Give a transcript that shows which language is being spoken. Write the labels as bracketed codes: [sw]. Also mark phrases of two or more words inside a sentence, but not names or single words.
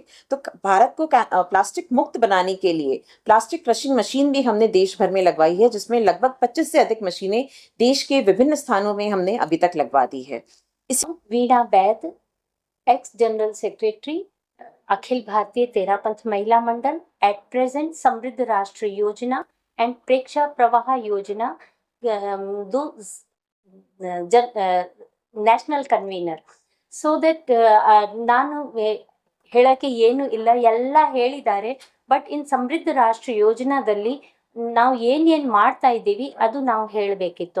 [hi] तो भारत को प्लास्टिक मुक्त बनाने के लिए प्लास्टिक क्रशिंग मशीन भी हमने देश भर में लगवाई है, जिसमें लगभग 25 से अधिक मशीनें देश के विभिन्न स्थानों में हमने अभी तक लगवा दी है। वीणा बैद, [en] ex general secretary, [hi] अखिल भारतीय तेरापंथ महिला मंडल, [en] at present [hi] समृद्ध राष्ट्र योजना एंड प्रेक्षा प्रवाह योजना, [en] National Convener. so that [kn] ನಾನು ಹೇಳಕ್ಕೆ ಏನು ಇಲ್ಲ, ಎಲ್ಲ ಹೇಳಿದ್ದಾರೆ. [en] but in [kn] ಸಮೃದ್ಧ ರಾಷ್ಟ್ರ ಯೋಜನಾದಲ್ಲಿ ನಾವು ಏನೇನು ಮಾಡ್ತಾ ಇದ್ದೀವಿ ಅದು ನಾವು ಹೇಳಬೇಕಿತ್ತು.